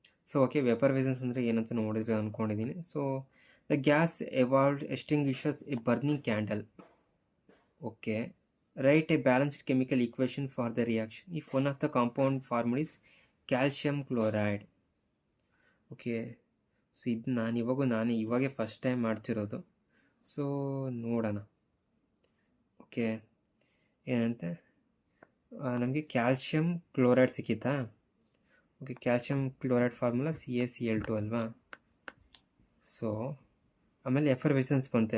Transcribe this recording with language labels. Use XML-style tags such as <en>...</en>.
<kn>So okay, ವೆಪರ್ವೆಸೆನ್ಸ್ ಅಂದರೆ ಏನಂತ ನೋಡಿದ್ರೆ ಅಂದ್ಕೊಂಡಿದ್ದೀನಿ.</kn> <en>So the gas evolved extinguishes a burning candle. Okay, write a balanced chemical equation for the reaction if one of the compound formed is calcium chloride.</en> <kn>Okay, so ಇದು ನಾನು ಇವಾಗೆ first time ಮಾಡ್ತಿರೋದು. So ನೋಡೋಣ. Okay, ಏನಂತೆ ನಮಗೆ calcium chloride ಸಿಕ್ಕಿತಾ. Okay, calcium chloride formula CaCl2 ಅಲ್ವಾ. So ಆಮೇಲೆ ಎಫರ್ವೆಸೆನ್ಸ್ ಬಂತು.</kn>